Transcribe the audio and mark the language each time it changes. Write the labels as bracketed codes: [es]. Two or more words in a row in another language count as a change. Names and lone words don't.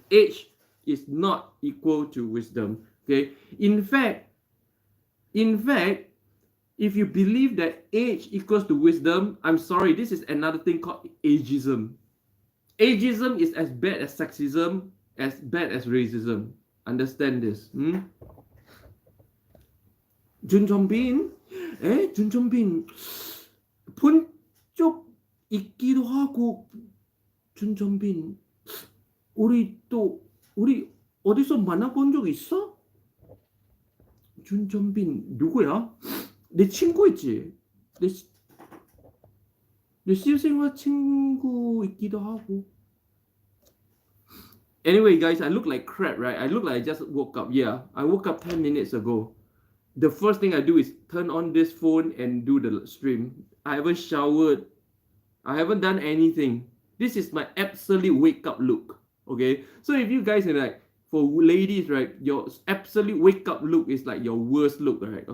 [en] Age is not equal to wisdom, okay? In fact, if you believe that age equals to wisdom, I'm sorry, this is another thing called ageism. Ageism is as bad as sexism, as bad as racism. Understand this? Jun Jombin, Jun Jombin, punchok ikido haku [ko] 준전빈, 우리 어디서 만나본 적 있어? 준전빈 누구야? 내 친구였지. 내 실생활 친구이기도 하고. [en] Anyway, guys, I look like crap, right? I look like I just woke up. Yeah, I woke up 10 minutes ago. The first thing I do is turn on this phone and do the stream. I haven't showered. I haven't done anything. This is my absolute wake up look. Okay, so if you guys are like, for ladies, right, your absolute wake up look is like your worst look, right?